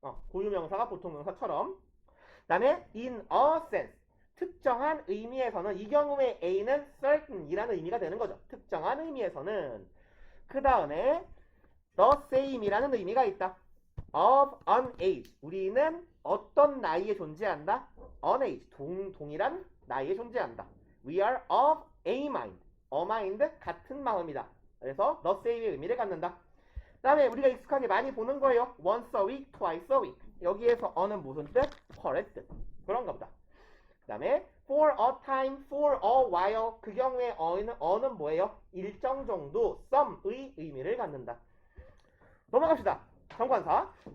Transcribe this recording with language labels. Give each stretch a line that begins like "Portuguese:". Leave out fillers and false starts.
Korean: 고유명사가 보통명사처럼. 그 다음에
English: in a sense
Korean: 특정한 의미에서는 이 경우에 A는 certain이라는 의미가 되는 거죠. 특정한 의미에서는. 그 다음에 the same이라는 의미가 있다.
English: of an age
Korean: 우리는 어떤 나이에 존재한다? an age 동일한 나이에 존재한다.
English: We are of a mind a mind
Korean: 같은 마음이다. 그래서 the same의 의미를 갖는다. 그 다음에 우리가 익숙하게 많이 보는 거예요.
English: once a week, twice a week
Korean: 여기에서 a는 무슨 뜻? 펄의 뜻. 그런가 보다. 그 다음에
English: for a time, for a while
Korean: 그 경우에 어는 뭐예요? 일정 정도, some의 의미를 갖는다. 넘어갑시다. 정관사.